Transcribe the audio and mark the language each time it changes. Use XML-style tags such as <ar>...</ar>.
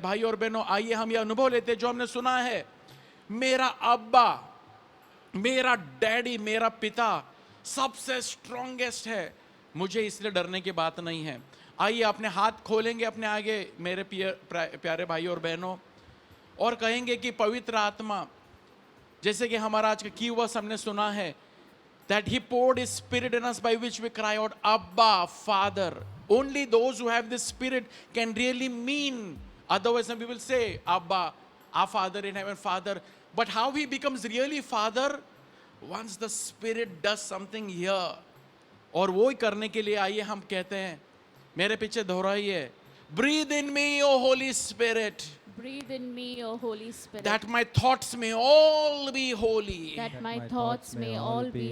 <hi>भाई और बहनों, आइए हम ये अनुभव लेते हैं जो हमने सुना है, मेरा अब्बा, मेरा डैडी, मेरा पिता सबसे स्ट्रॉन्गेस्ट है, मुझे इसलिए डरने की बात नहीं है। आइए अपने हाथ खोलेंगे अपने आगे मेरे प्यारे भाई और बहनों, और कहेंगे कि पवित्र आत्मा, जैसे कि हमारा आज का की वर्स हमने सुना है,</hi> <en>that he poured his spirit in us by which we cry out Abba Father. Only those who have this spirit can really mean, otherwise we will say Abba, our Father in heaven, Father. But how he becomes really Father? Once the Spirit does something here,</en> <hi>और वो ही करने के लिए आइए हम कहते हैं, मेरे पीछे दोहराइए,</hi> <en>breathe in me, O Holy Spirit, Breathe in me, O Holy Spirit, that my thoughts may all be holy. that my thoughts may all be</en>